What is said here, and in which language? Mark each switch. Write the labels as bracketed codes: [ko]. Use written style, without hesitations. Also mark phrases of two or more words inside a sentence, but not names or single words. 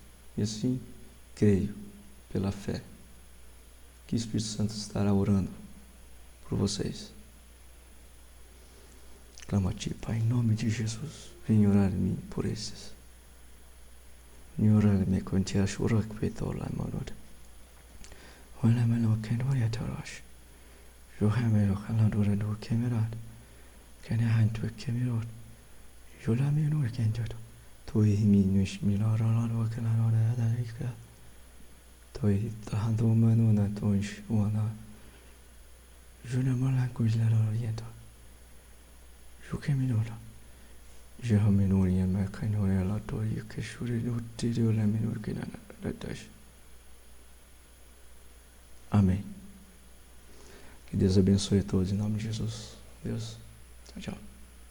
[pt] E assim, creio, pela fé, que o Espírito Santo estará orando por vocês. Clamo a Ti, Pai, em nome de Jesus, venha orar em mim por esses. Venha orar em mim com Ti, ashurak petola manod. Olha melo kendoria tarash. Johemelo kaladora do kemerad. Kenahan tu kemerod. Jola meno kenjot. Toi minus milara do kenara dalika. Toi tahando manuna toish wana. Jola malankuilara yento. Jukeminora. Jehominori and Makanora Lato, you can shoot it, did you let me work in a dash? Amém. Que Deus abençoe a todos em nome de Jesus. Deus. Tchau, tchau.